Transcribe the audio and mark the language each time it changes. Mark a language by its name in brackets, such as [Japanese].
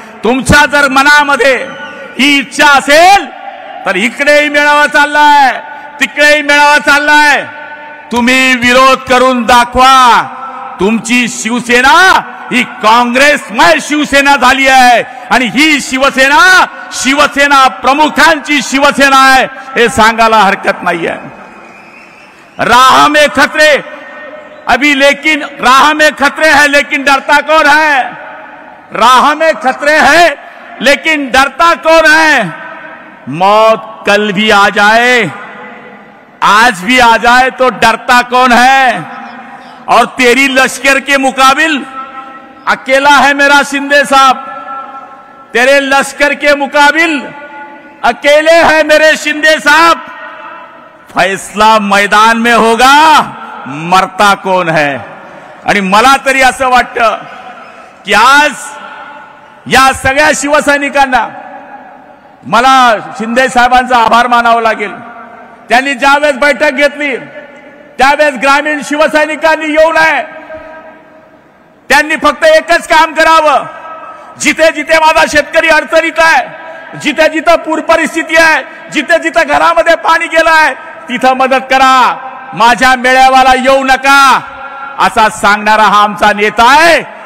[Marathi] तुमच्या जर मनामध्ये ही इच्छा असेल तर इकडेही मेळावा चाललाय, तिकडेही मेळावा चाललाय, तुम्ही विरोध करून दाखवा। तुमची शिवसेना ही काँग्रेसमय शिवसेना झाली आहे आणि ही शिवसेना प्रमुखांची शिवसेना आहे, हे सांगायला हरकत नाहीये। [Hindi] राह में खतरे अभी, लेकिन राह में खतरे हैं लेकिन डरता कौन है? राह में खतरे हैं लेकिन डरता कौन है? मौत कल भी आ जाए, आज भी आ जाए तो डरता कौन है? और तेरी लश्कर के मुकाबिल अकेला है मेरा शिंदे साहब, तेरे लश्कर के मुकाबिल अकेले हैं मेरे शिंदे साहब। फैसला मैदान में होगा, मरता कोण है। [Marathi] आणि मला तरी असं वाटतं की आज या सगळ्या शिवसैनिकांना मला शिंदे साहेबांचा आभार मानावा लागेल। त्यांनी ज्यावेळेस बैठक घेतली त्यावेळेस ग्रामीण शिवसैनिकांनी येऊ नये, त्यांनी फक्त एकच काम करावं, जिथे जिथे माझा शेतकरी अडचणीत आहे, जिथे जिथे पूर परिस्थिती आहे, जिथे जिथे घरामध्ये पाणी गेलंय तिथं मदत करा, माझ्या मेळाव्याला येऊ नका असा सांगणारा हा आमचा नेता आहे।